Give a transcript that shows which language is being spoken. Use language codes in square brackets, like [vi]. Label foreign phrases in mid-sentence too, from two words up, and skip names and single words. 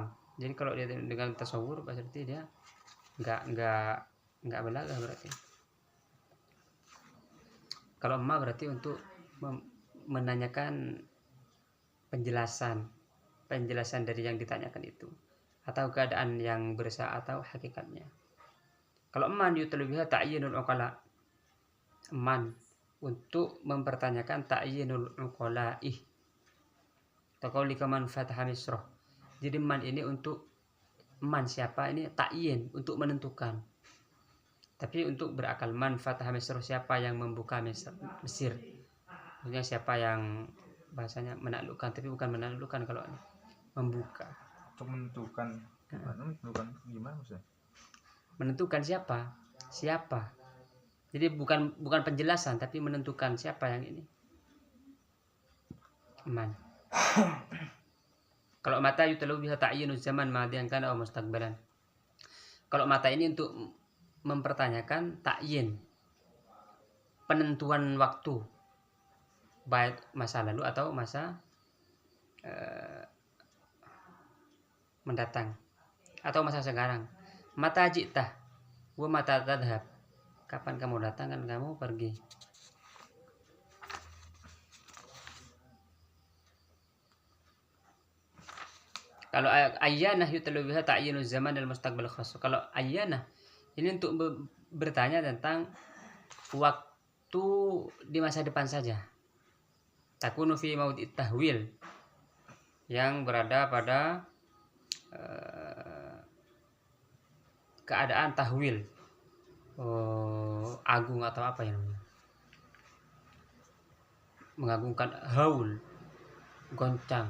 [id] Jadi kalau dia dengan tasawur berarti dia enggak balaghah berarti. Kalau ma berarti untuk menanyakan penjelasan dari yang ditanyakan itu, atau keadaan yang bersah atau hakikatnya. Kalau [ar] من يطلب بها تعيين العقلاء, [id] man untuk mempertanyakan [ar] تعيين العقلاء. كقولك من فتح مصر. [id] Jadi man ini untuk man siapa, ini ta'yin untuk menentukan. Tapi untuk berakal, [ar] من فتح مصر, [id] siapa yang membuka Mesir. Maksudnya siapa yang bahasanya menaklukkan, tapi bukan menaklukkan kalau membuka. Untuk menentukan gimana maksudnya? menentukan siapa. Jadi bukan penjelasan, tapi menentukan siapa yang ini. Man. [ar] Kalau متى يطلب بها تعيين زمان ماضيا كان أو مستقبلا. [id] Kalau mata ini untuk mempertanyakan ta'yin, penentuan waktu, baik masa lalu atau masa mendatang atau masa sekarang. [ar] متى جئته ومتى تذهب. [id] Kapan kamu datang dan kamu pergi. [ar] Kalau أيان يطلب بها تعيين زمان dan مستقبل خاص. [id] Kalau ayyanah ini untuk bertanya tentang waktu di masa depan saja. [ar] تكون في موضع التهويل, [id] yang berada pada keadaan tahwil, agung atau apa yang namanya, mengagungkan, haul, goncang.